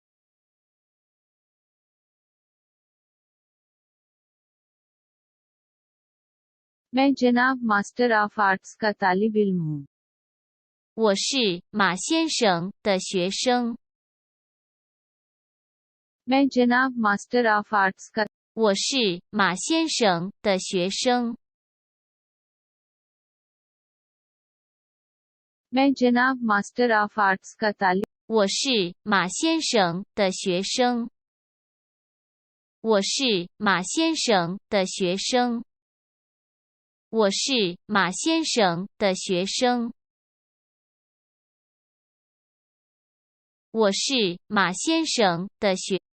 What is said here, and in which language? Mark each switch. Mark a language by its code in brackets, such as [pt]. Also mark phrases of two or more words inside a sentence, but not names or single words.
[ur] میں جناب [en] master of arts [ur] کا طالب علم ہوں. [zh] 我是马先生的学生。 [ur] میں جناب [en] master of arts [ur] کا [zh] 我是马先生的学生。 [ur] میں جناب [en] master of arts [ur] کا طالب [zh] 我是马先生的学生。我是马先生的学生。我是马先生的学生。我是马先生的学。